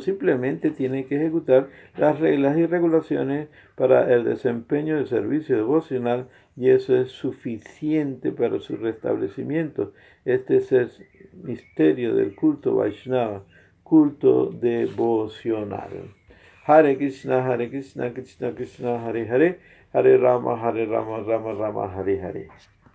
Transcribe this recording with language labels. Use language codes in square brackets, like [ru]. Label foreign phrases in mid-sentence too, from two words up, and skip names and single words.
[es] Simplemente tiene que ejecutar las reglas y regulaciones para el desempeño del servicio devocional y eso es suficiente para su restablecimiento. Este es el misterio del culto Vaishnava, culto devocional. [sa] हरे कृष्ण, कृष्ण कृष्ण, हरे हरे, हरे राम, राम राम, हरे हरे.